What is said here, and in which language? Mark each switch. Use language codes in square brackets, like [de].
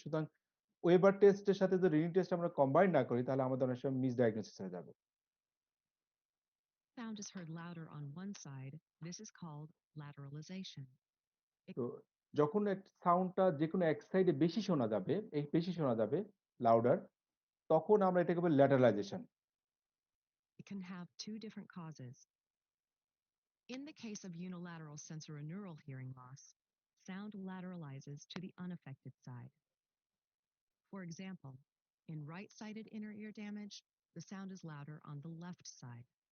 [bn] সুতরাং ওয়েবার টেস্টের সাথে যদি রিডিং টেস্ট আমরা কম্বাইন না করি তাহলে আমাদের অনেক সময় মিসডায়াগনোসিস হয়ে যাবে। [en] sound is heard louder on one side, this is called lateralization. [bn] তো যখন সাউন্ডটা যে কোনো এক সাইডে বেশি শোনা যাবে, এই বেশি শোনা যাবে লাউডার, তখন আমরা এটাকে বলি ল্যাটারালাইজেশন। [en] It can have two different causes. In the case of unilateral sensorineural hearing loss, sound lateralizes to the unaffected side. For example, in right-sided inner ear damage, the sound is louder on the left side.